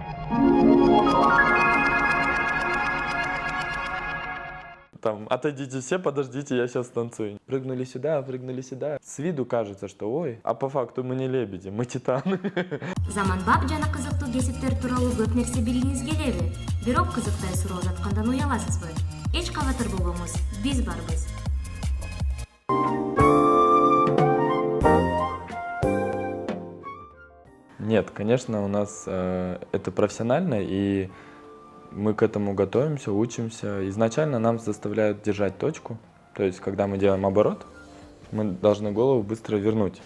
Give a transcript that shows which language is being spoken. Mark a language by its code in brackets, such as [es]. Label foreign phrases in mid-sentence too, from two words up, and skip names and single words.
[ru] Там, отойдите все, подождите, я сейчас танцую. Прыгнули сюда, прыгнули сюда. С виду кажется, что ой, а по факту мы не лебеди, мы титаны. [ky] Заманбап жана кызыктуу кесиптер тууралуу көп нерсе билгиңиз келеби? Бирок кызыктай суроо жаткандан уяласызбы? Эч кабатыр болбоңуз, биз барбыз. [ru] Нет, конечно, у нас это профессионально, и мы к этому готовимся, учимся. Изначально нам заставляют держать точку, то есть когда мы делаем оборот, мы должны голову быстро вернуть.